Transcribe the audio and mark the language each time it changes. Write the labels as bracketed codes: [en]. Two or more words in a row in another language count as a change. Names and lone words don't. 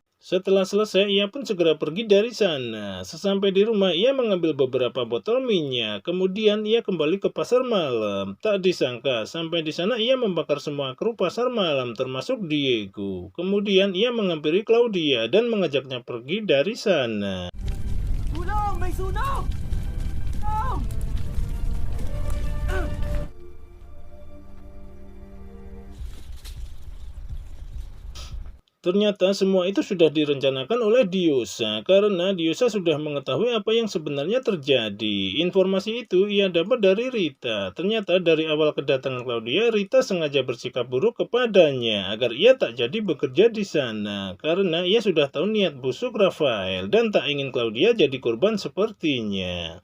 [id] Setelah selesai, ia pun segera pergi dari sana. Sesampai di rumah, ia mengambil beberapa botol minyak. Kemudian ia kembali ke pasar malam. Tak disangka, sampai di sana ia membakar semua kru pasar malam, termasuk Diego. Kemudian ia menghampiri Claudia dan mengajaknya pergi dari sana. [tl] Tulong! May sunog! Tulong! [id] Ternyata semua itu sudah direncanakan oleh Diosa karena Diosa sudah mengetahui apa yang sebenarnya terjadi. Informasi itu ia dapat dari Rita. Ternyata dari awal kedatangan Claudia, Rita sengaja bersikap buruk kepadanya agar ia tak jadi bekerja di sana karena ia sudah tahu niat busuk Rafael dan tak ingin Claudia jadi korban sepertinya.